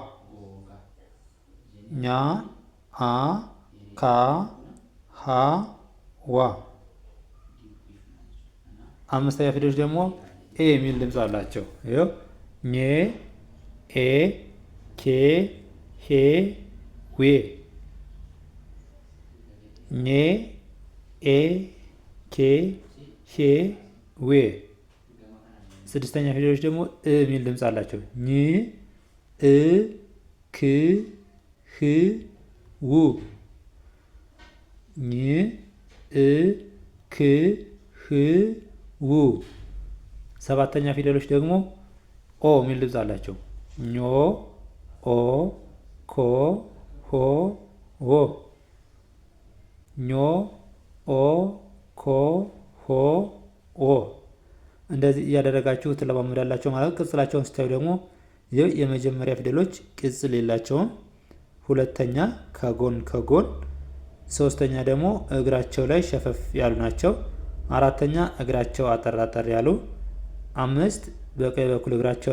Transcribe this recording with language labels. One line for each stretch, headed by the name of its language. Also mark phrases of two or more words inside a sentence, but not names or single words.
Amharic: ኛ አ ካ ሀ ዋ። አምስተኛ ፊደሎች ደግሞ ኤ የሚል ድምፅ አላቸው። ይኸው ኘ ኤ ኬ ሄ ዌ ኘ ኤ ኬ ሄ ዌ። ስድስተኛ ፊደሎች ደግሞ እ የሚል ድምፅ አላቸው። ኝ እ ክ ህ ው ኝ እ ክ ህ ው። ሰባተኛ ፊደሎች ደግሞ ኦ የሚል ድምፅ አላቸው። ኞ ኦ ኮ ሆ ዎ ኞ ኦ ኮ ሆ ኦ። እንደዚህ እያደረጋችሁ ትለማመዳላችሁ ማለት። ቅጽላቸውን ስታዩ ደግሞ የመጀመሪያ ፊደሎች ቅጽል የላቸውም። ሁለተኛ ከጎን ከጎን፣ ሶስተኛ ደግሞ እግራቸው ላይ ሸፈፍ ያሉ ናቸው። አራተኛ እግራቸው አጠር አጠር ያሉ፣ አምስት በቀኝ በኩል እግራቸው